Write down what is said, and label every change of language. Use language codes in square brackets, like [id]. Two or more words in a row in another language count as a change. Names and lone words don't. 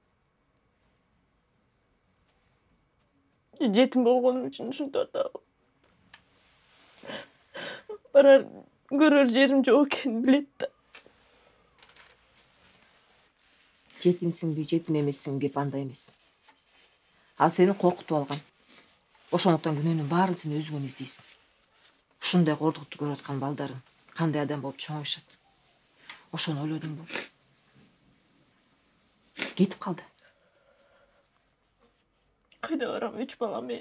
[kk] Жетім болғаным үшін шынтатау. Барар көрер жерім жоқ екенін білетті. Жетімсің бе, жетім емессің бе, анда емес. Ал сені қорқытып алған. [ky] Ошондуктан күнөөнүн баарын сен өзүңөн издейсиң. Ушундай кордукту көрүп аткан балдарың кандай адам болуп чоңоюшат. Ошону ойлодуң бу. Кетип калды. Кайда барам, 3 бала мен.